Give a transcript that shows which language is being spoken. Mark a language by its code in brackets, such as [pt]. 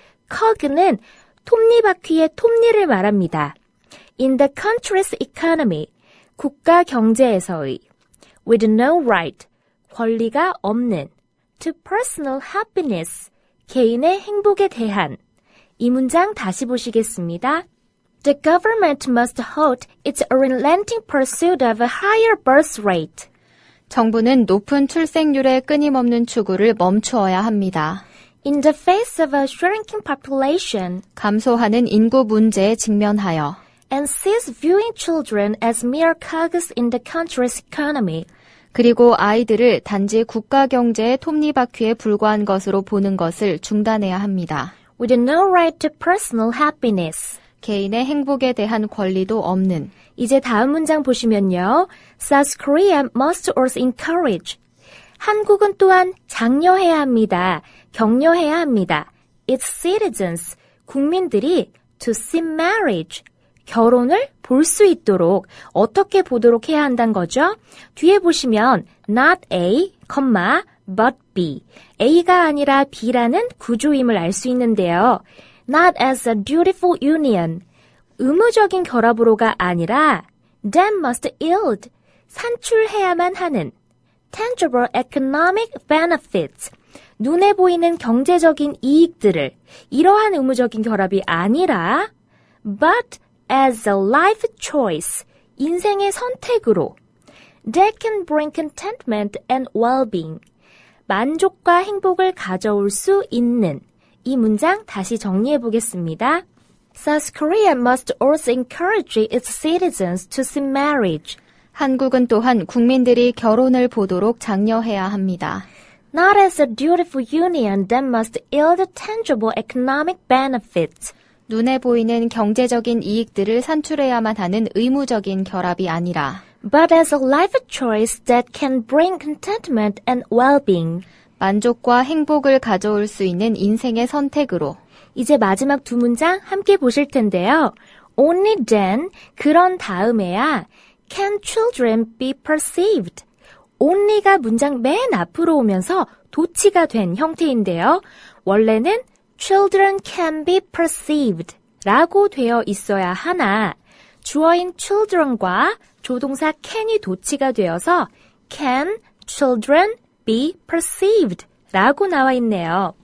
[ko] cog는 톱니바퀴의 톱니를 말합니다. [en] In the country's economy, [ko] 국가 경제에서의 [en] with no right, [ko] 권리가 없는 [en] to personal happiness, [ko] 개인의 행복에 대한 이 문장 다시 보시겠습니다. [en] The government must halt its unrelenting pursuit of a higher birth rate. [ko] 정부는 높은 출생률의 끊임없는 추구를 멈추어야 합니다. [en] In the face of a shrinking population, [ko] 감소하는 인구 문제에 직면하여 [en] and cease viewing children as mere cogs in the country's economy. [ko] 그리고 아이들을 단지 국가 경제의 톱니바퀴에 불과한 것으로 보는 것을 중단해야 합니다. [en] With no right to personal happiness. [ko] 개인의 행복에 대한 권리도 없는. 이제 다음 문장 보시면요. [en] South Korea must also encourage. [ko] 한국은 또한 장려해야 합니다. 격려해야 합니다. [en] Its citizens, [ko] 국민들이 [en] to see marriage, [ko] 결혼을 볼 수 있도록 어떻게 보도록 해야 한다는 거죠? 뒤에 보시면 [en] not A, but B. [ko] A가 아니라 B라는 구조임을 알 수 있는데요. [en] Not as a dutiful union. [ko] 의무적인 결합으로가 아니라 [en] that must yield. [ko] 산출해야만 하는 [en] tangible economic benefits. [ko] 눈에 보이는 경제적인 이익들을 이러한 의무적인 결합이 아니라 [en] but as a life choice, [ko] 인생의 선택으로 [en] that can bring contentment and well-being, [ko] 만족과 행복을 가져올 수 있는 이 문장 다시 정리해 보겠습니다. [en] South Korea must also encourage its citizens to see marriage. [ko] 한국은 또한 국민들이 결혼을 보도록 장려해야 합니다. [en] Not as a dutiful union that must yield tangible economic benefits. [ko] 눈에 보이는 경제적인 이익들을 산출해야만 하는 의무적인 결합이 아니라 [en] but as a life choice that can bring contentment and well-being. [ko] 만족과 행복을 가져올 수 있는 인생의 선택으로. 이제 마지막 두 문장 함께 보실 텐데요. [en] Only then, [ko] 그런 다음에야 [en] can children be perceived. [ko] only가 문장 맨 앞으로 오면서 도치가 된 형태인데요. 원래는 [en] children can be perceived [ko] 라고 되어 있어야 하나 주어인 children과 조동사 can이 도치가 되어서 [en] can children be perceived [ko] 라고 나와 있네요.